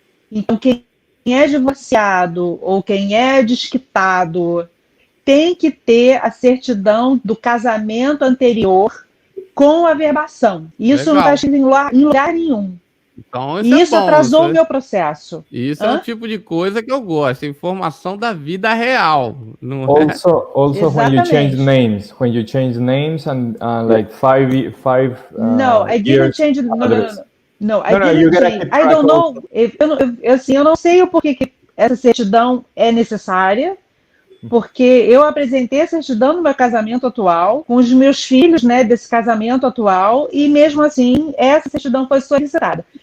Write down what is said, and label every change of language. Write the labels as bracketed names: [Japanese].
[Portuguese] Então, quem é divorciado ou quem é desquitado tem que ter a certidão do casamento anterior com a verbação. Isso não está escrito em lugar nenhum. Então, isso atrasou o meu processo. Isso é o tipo de coisa que eu gosto, informação da vida real. [English] Also when you change names and like five no, I didn't change. No, I didn't change. I don't know. [Portuguese] Eu não sei o porquê que essa certidão é necessária, porque eu apresentei a certidão no meu casamento atual, com os meus filhos, né, desse casamento atual, e mesmo assim, essa certidão foi solicitada.